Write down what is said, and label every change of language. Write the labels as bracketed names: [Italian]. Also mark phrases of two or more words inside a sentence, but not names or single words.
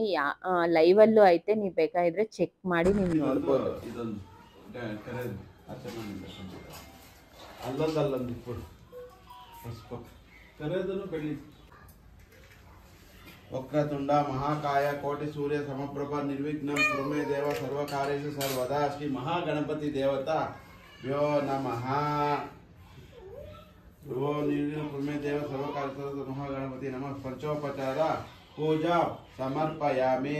[Kannada] ಲೈವಲ್ಲೂ ಐತೆ, ನೀವು ಬೇಕಾಗಿದ್ರೆ ಚೆಕ್ ಮಾಡಿ ನೀವು ನೋಡ್ಬೋದು. [Sanskrit] ವಕ್ರತುಂಡ ಮಹಾಕಾಯ ಕೋಟಿ ಸೂರ್ಯ ಸಮಪ್ರಭ ನಿರ್ವಿಘ್ನಂ ಕುರು ಮೇ ದೇವ ಸರ್ವಕಾರ್ಯೇಷು ಸರ್ವದಾ. ಶ್ರೀ ಮಹಾಗಣಪತಿ ದೇವತಾ ವ್ಯೋ ನಮಃ. ಕುರುಮೇ ದೇವ ಸರ್ವಕಾರ್ಯ ಮಹಾಗಣಪತಿ ನಮಃ. ಪಂಚೋಪಚಾರ ಪೂಜಾ ಸಮರ್ಪಯಾಮಿ.